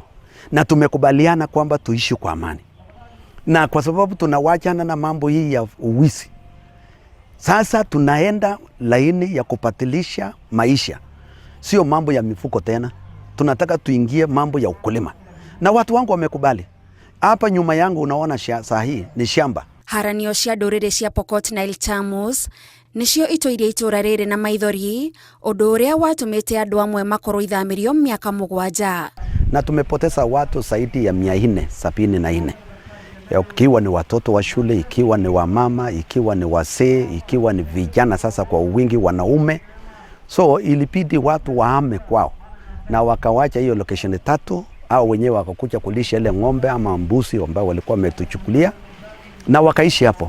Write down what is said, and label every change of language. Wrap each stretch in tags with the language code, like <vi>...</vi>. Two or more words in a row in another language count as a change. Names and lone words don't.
<sw>Na tumekubaliana kwamba tuishi kwa amani. Na kwa sababu tunawachana na mambo hii ya uwizi. Sasa tunaenda laini ya kupatilisha maisha. Sio mambo ya mifuko tena. Tunataka tuingie mambo ya ukulima. Na watu wangu wamekubali. Hapa nyuma yangu unaona saa hii ni shamba.</sw> <ki>Haranio cia ndurire cia Pokot na Iltamus nicio itoirie itura riri na maithori, undu uria watumite andu amwe makorwo ithamirio miaka 7.</ki> <sw>Na tumepoteza watu zaidi ya 474. Ikiwa ni watoto wa shule, ikiwa ni wamama, ikiwa ni wazee, ikiwa ni vijana sasa kwa wingi wanaume. So ilibidi watu wahame kwao na wakawacha hiyo location 3 au wenyewe wakakuja kulisha ile ng'ombe ama mbuzi ambao walikuwa wametuchukulia na wakaishi hapo.</sw>